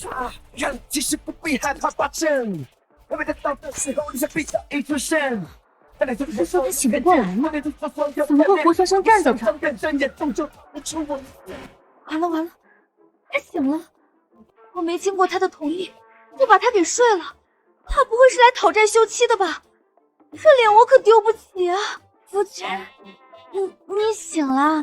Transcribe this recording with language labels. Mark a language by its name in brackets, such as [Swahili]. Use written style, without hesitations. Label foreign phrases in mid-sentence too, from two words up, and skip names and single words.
[Chinese] 人其實不必害怕發生，我們得到的時候，你才比較一出現。是說他醒不過來吗？怎么会活生生站在这儿？完了完了，他醒了！我没经过他的同意就把他给睡了，他不会是来讨债休妻的吧？这脸我可丢不起啊！夫君，你醒了？